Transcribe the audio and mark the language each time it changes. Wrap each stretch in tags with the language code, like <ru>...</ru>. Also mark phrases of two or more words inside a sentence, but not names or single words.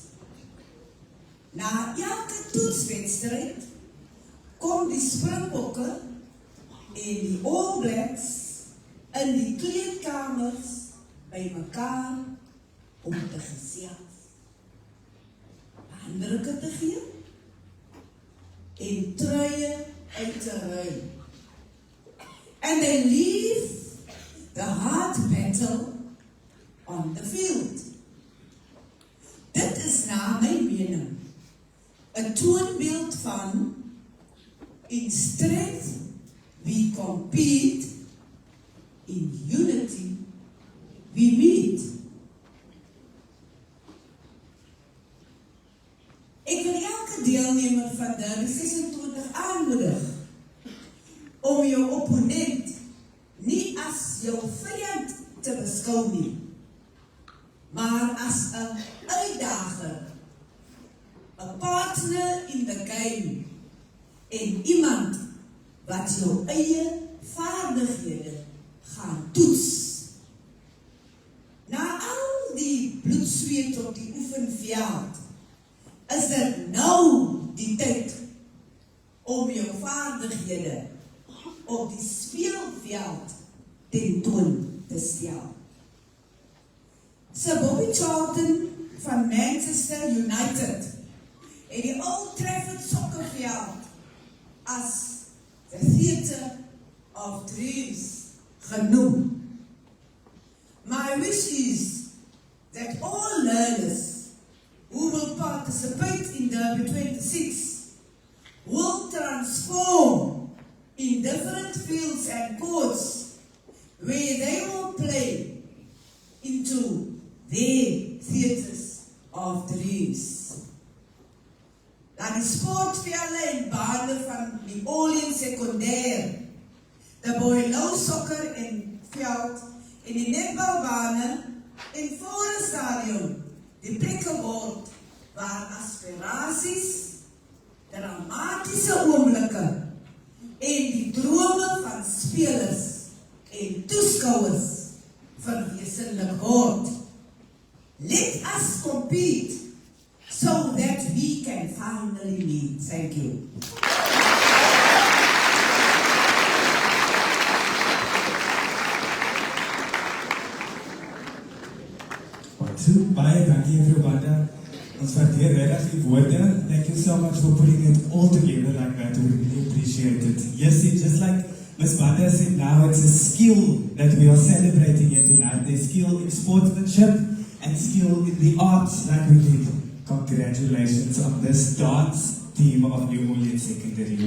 <af>Na elke toetswedstryd kom die Springbokke en die All Blacks in die kleedkamers by mekaar om te gesels, handdrukke te gee en truie uit te ruil.</af> <en>And they leave the hard battle on the field.</en> <af>Dit is na my mening 'n toonbeeld van</af> <en>in strength we compete, in unity we meet.</en> <af>Ek wil elke deelnemer van Derby 26 aanmoedig om jou opponent nie as jou vyand te beskou nie, maar as 'n uitdager, 'n</af> <en>partner in the game</en> <af>en iemand wat jou eie vaardighede gaan toets. Na al die bloedsweet op die oefenveld, is dit nou die tyd om jou vaardighede op die speelveld tentoon te stel. Sir Bobby Charlton van Manchester United het die Old Trafford sokkerveld as</af> <en>the theatre of dreams</en> <af>genoem.</af> <en>My wish is that all learners who will participate in Derby 26 will transform in different fields and courts where they will play into their theatres of dreams.</en> <af>Dan die sportvelde en bane van die Orleans Sekondêr, die Boileau sokker en veld en die netbalbane en voor stadion die plekke word waar aspirasies, dramatiese oomblikke en die drome van spelers en toeskouers verwesenlik word.</af> <en>Let us compete so that we can finally meet. Thank you.</en> <af>Baie dankie mevrou Banda. Ons waardeer regtig die woorde.</af> <en>Thank you so much for putting it all together like that. We really appreciate it. Yes, it's just like Ms. Banda said now, it's a skill that we are celebrating here tonight. There's skill in sportsmanship and skill in the arts like we did. Congratulations on this dance team of New Orleans Secondary.</en>